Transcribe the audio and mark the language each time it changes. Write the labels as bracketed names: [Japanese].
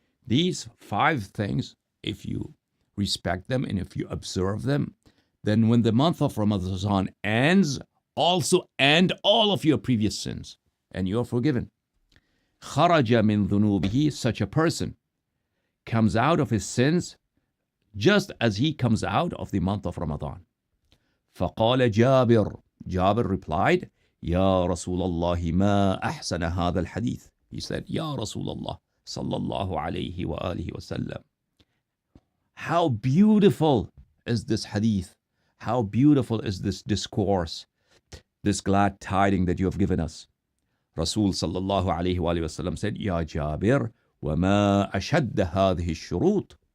[English] These 5 things, if you respect them and if you observe them, then when the month of Ramadan ends, also end all of your previous sins, and you're forgiven. [Arabic] خَرَجَ مِنْ ذُنُوبِهِ. [English] Such a person comes out of his sins just as he comes out of the month of Ramadan. [Arabic] فَقَالَ جَابِرٌ. [English] Jabir replied, [Arabic] يَا رَسُولَ اللَّهِ مَا أَحْسَنَ هَذَا الْحَدِيثِ. [English] He said, [Arabic] يَا رَسُولَ اللَّهِ sallallahu alayhi wa alihi wa sallam. [English] How beautiful is this hadith. How beautiful is this discourse, this glad tiding that you have given us. Rasul sallallahu alayhi wa sallam said, Ya Jabir, وَمَا أَشَدَّ هَذِهِ الشُّرُوطِ.